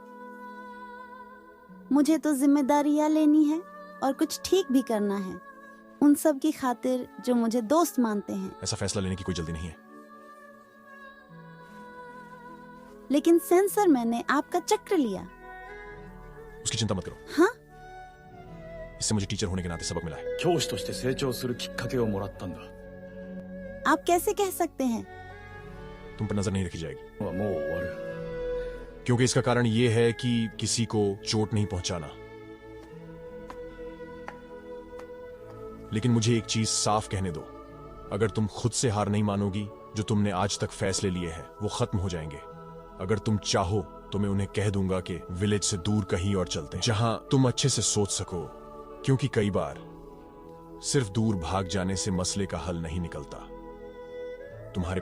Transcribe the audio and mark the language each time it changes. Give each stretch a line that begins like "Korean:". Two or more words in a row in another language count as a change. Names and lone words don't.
Hindi: मुझे तो जिम्मेदारियां लेनी है और कुछ ठीक भी करना है, उन सब की खातिर जो मुझे दोस्त मानते हैं। ऐसा फैसला लेने की कोई जल्दी नहीं है। लेकिन सेंसर, मैंने आपका चक्र लिया। उसकी चिंता मत करो। हाँ, इससे मुझे टीचर होने के नाते सबक मिला है।
Japanese: 教師として成長するきっかけをもらったんだ。
Hindi: आप कैसे कह सकते हैं? तुम पर नजर नहीं रखी जाएगी।
Japanese: もう終わる。
Hindi: क्योंकि इसका कारण यह है कि किसी को चोट नहीं पहुंचाना। लेकिन मुझे एक चीज साफ कहने दो, अगर तुम खुद से हार नहीं मानोगी, जो तुमने आज तक फैसले लिए हैं वो खत्म हो जाएंगे। अगर तुम चाहो तो मैं उन्हें कह दूंगा कि विलेज से दूर कहीं और चलते हैं, जहां तुम अच्छे से सोच सको, क्योंकि कई बार सिर्फ दूर भाग जाने से मसले का हल नहीं निकलता।